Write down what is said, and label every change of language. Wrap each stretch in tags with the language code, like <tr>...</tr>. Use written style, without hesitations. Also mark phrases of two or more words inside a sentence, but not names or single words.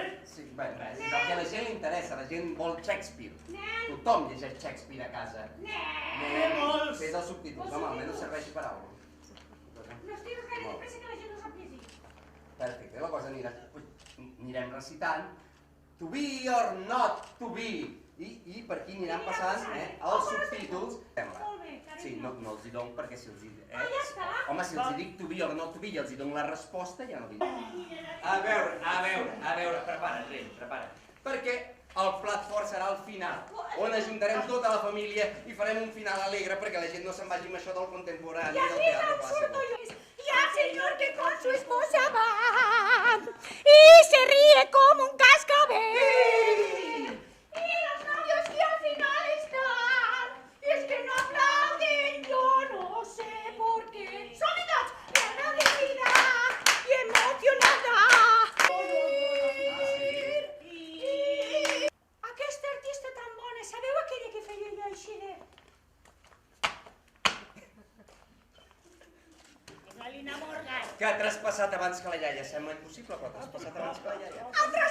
<ca>Sí, bé, és el que a la gent li interessa, la gent vol Shakespeare. Tothom llegeix Shakespeare a casa. Què vols? Fes els subtítols, home, almenys serveixi per alguna cosa. No estigues gaire de pressa que la gent no sap llegir. Perfecte, la cosa anirem recitant.</ca> <en>To be or not to be.</en> <ca>I per aquí aniran passant els subtítols. Molt bé, carinyo. Sí, no els hi dono perquè si els hi... Ah, ja està. Home, si els hi dic</ca> <en>to be or not to be</en> <ca>i els hi dono la resposta, ja no dic. A veure, prepara't, Rei, prepara't. Perquè el plat fort serà al final, on ajuntarem tota la família i farem un final alegre perquè la gent no se'n vagi amb això del contemporani</ca> <es>Y</es> <ca>del</ca> <es>así</es> <ca>teatre</ca> <es>tan surto</es> <ca>clàssic.</ca> <es>yo. Y al señor que con su esposa va y se ríe como un cascabel. Y los novios que al final están, y es que no aplauden, yo no sé por qué. Solidaridad, agradecida y emocionada.</es> <ca>Aquesta artista tan bona, sabeu aquella que feia jo així de... Galina Morgan. Que ha traspassat abans que la iaia, sembla impossible, però ha traspassat abans que la iaia.</ca>